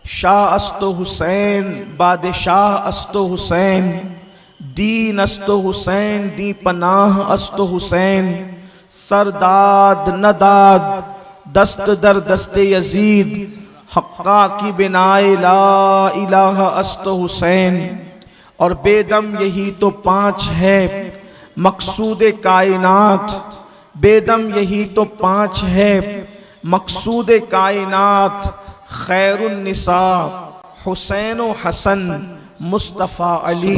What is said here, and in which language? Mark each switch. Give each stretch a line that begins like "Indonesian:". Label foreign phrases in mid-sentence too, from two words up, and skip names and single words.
Persian: شاہ است و حسین بادشاہ است و حسین، دین است و حسین دی پناہ است و حسین، سرداد نداد دست در دست یزید، حقا کی بنائے لا الہ است و حسین۔
Urdu: اور بے دم یہی تو پانچ ہے مقصود کائنات، بے دم یہی تو پانچ ہے مقصود کائنات، خیر النساء حسین و حسن مصطفیٰ علی،